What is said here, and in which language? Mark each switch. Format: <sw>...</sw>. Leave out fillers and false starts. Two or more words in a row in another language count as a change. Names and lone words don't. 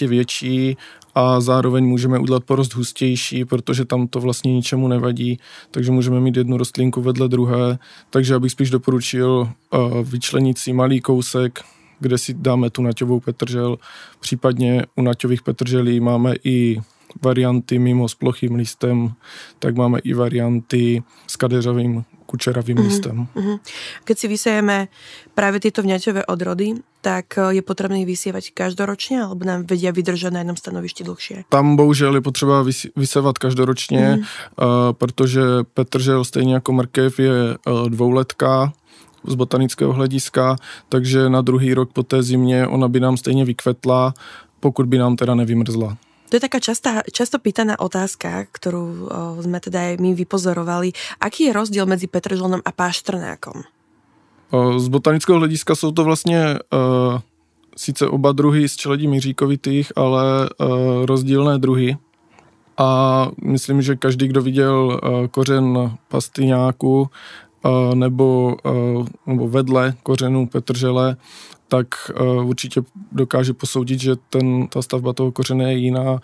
<cs>větší a zároveň můžeme udělat porost hustější, protože tam to vlastně ničemu nevadí, takže můžeme mít jednu rostlinku vedle druhé, takže abych spíš doporučil vyčlenit si malý kousek, kde si dáme tu naťovou petržel, případně u naťových petrželí máme i varianty mimo s plochým listem, tak máme i varianty s kadeřavým kučeravým listem.</cs> <sk>Keď si vysejeme práve tieto vňaťové odrody, tak je potrebné ich vysievať každoročne, alebo nám vedia vydržať na jednom stanovišti dlhšie?</sk> <cs>Tam bohužel je potřeba vysevat každoročně, protože petržel stejně jako mrkev je dvouletká z botanického hlediska, takže na druhý rok po té zimě ona by nám stejně vykvetla, pokud by nám teda nevymrzla.</cs> <sk>To je taká často pýtaná otázka, ktorú sme teda aj my vypozorovali. Aký je rozdiel medzi petržlenom a páštrnákom?</sk> <cs>Z botanického hlediska jsou to vlastně sice oba druhy z čeledí míříkovitých, ale rozdílné druhy. A myslím, že každý, kdo viděl kořen pastyňáku nebo vedle kořenů petržele, tak určitě dokáže posoudit, že ta stavba toho kořene je jiná.</cs>